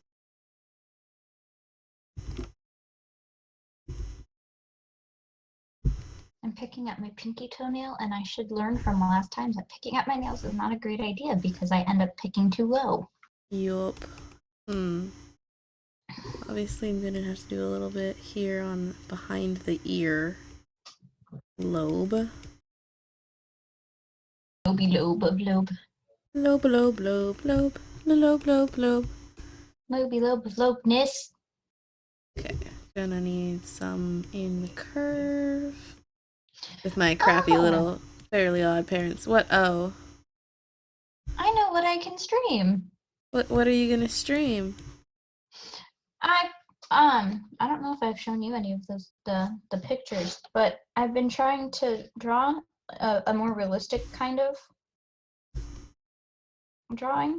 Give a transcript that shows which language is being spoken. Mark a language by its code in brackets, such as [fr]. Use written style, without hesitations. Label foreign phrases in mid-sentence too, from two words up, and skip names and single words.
[en] I'm picking up my pinky toenail, and I should learn from last time that picking up my nails is not a great idea because I end up picking too low. Yup. Obviously, I'm gonna have to do a little bit here on behind the ear lobe. Lobe, lobe, lobe. Lobe, lobe, lobe, lobe, lobe, lobe, lobe. Lobe, lobe, lobeness. Okay, gonna need some in the curve. With my crappy little Fairly Odd Parents. What? Oh. I know what I can stream. What are you gonna stream? I don't know if I've shown you any of those the pictures, but I've been trying to draw a more realistic kind of drawing.